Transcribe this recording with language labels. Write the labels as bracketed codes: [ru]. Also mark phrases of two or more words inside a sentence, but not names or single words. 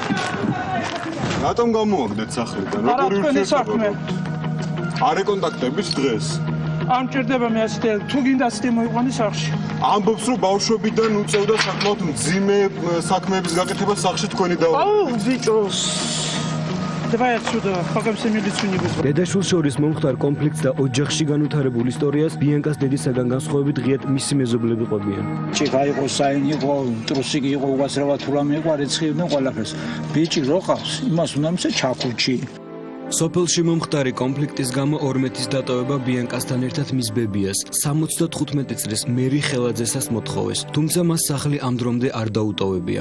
[ka] რატომ გამოაგდეთ სახლიდან? როგორი ურთიერთობა? არ ეკონტაქტებით დღეს? არ მჭირდება მე ასეთი, თუ გინდა ასეთი მოიყვანე სახლში. ამბობს რომ ბავშვებიდან უწევდა საკმაოდ მძიმე საქმეების გაკეთებას სახლში თქვენი და აუ ბიჭოს [ru] Давай отсюда, пока все милицию не вызвали. [ka] დედაშვილს შორის მომხდარ კონფლიქტს და ოჯახში განვითარებულ ისტორიას ბიანკას დედისაგან განსხვავებით ღიად მისი მეზობლები ყვებიან. ჭიქა იყო, საინი იყო, ტრუსიკი იყო, უგასრევა თულამი იყო, რეცხიდნენ ყველაფერს. ბიჭი რო ყავს, იმას უნდა მისცე ჩაქუჩი. სოფელში მომხდარი კონფლიქტის გამო 12-ის დატოვება ბიანკასთან ერთად მის ბებიას 75 წლის მერი ხელაძესას მოთხოვეს, თუმცა მას სახლი ამ დრომდე არ დაუტოვებია.